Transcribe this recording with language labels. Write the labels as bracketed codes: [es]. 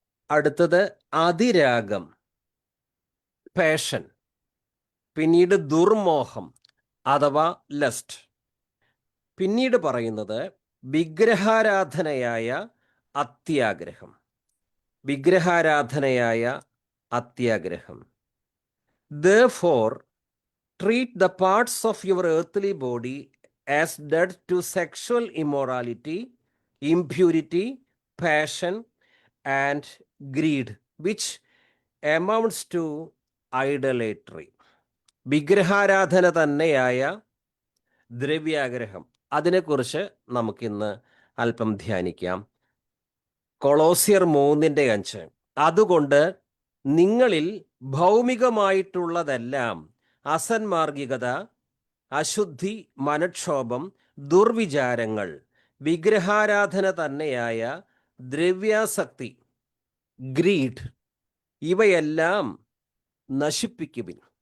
[ml] അടുത്തത് അതിരാഗം, പാഷൻ. പിന്നീട് ദുർമോഹം അഥവാ ലസ്റ്റ്. പിന്നീട് പറയുന്നത് വിഗ്രഹാരാധനയായ അത്യാഗ്രഹം. വിഗ്രഹാരാധനയായ അത്യാഗ്രഹം. [en] Therefore, treat the parts of your earthly body as dead to sexual immorality, impurity, passion, and greed, which amounts to idolatry. [ml] വിഗ്രഹാരാധന തന്നെയായ ദ്രവ്യാഗ്രഹം, അതിനെക്കുറിച്ച് നമുക്കിന്ന് അല്പം ധ്യാനിക്കാം. കൊളോസ്യർ 3:5. അതുകൊണ്ട് നിങ്ങളിൽ ഭൗമികമായിട്ടുള്ളതെല്ലാം, അസന്മാർഗികത, അശുദ്ധി, മനക്ഷോഭം, ദുർവിചാരങ്ങൾ, വിഗ്രഹാരാധന തന്നെയായ ദ്രവ്യാസക്തി, ഗ്രീഡ്, ഇവയെല്ലാം നശിപ്പിക്കുവിൻ.